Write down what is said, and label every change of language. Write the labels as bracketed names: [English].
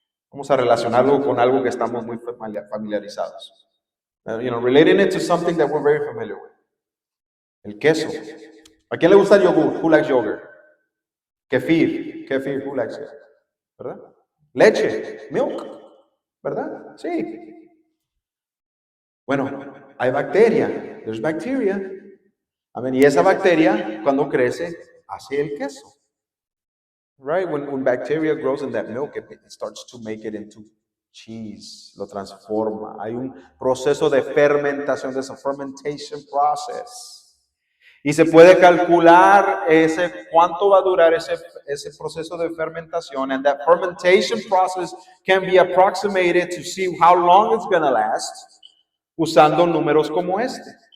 [Spanish] Vamos a relacionarlo con algo que estamos muy familiarizados. [English] Relating it to something that we're very familiar with. [Spanish] El queso. ¿A quién le gusta el yogur? [English] Who likes yogurt? Kefir, who likes it? ¿Verdad? [Spanish] Leche, milk, ¿verdad? Sí. Bueno, hay bacteria, [English] there's bacteria. [Spanish] Y esa bacteria, cuando crece, hace el queso. [English] Right? When bacteria grows in that milk, it starts to make it into cheese, [Spanish] lo transforma. Hay un proceso de fermentación, [English] there's a fermentation process. [Spanish] Y se puede calcular cuánto va a durar ese proceso de fermentación. [English] And that fermentation process can be approximated to see how long it's going to last [Spanish] usando números como este.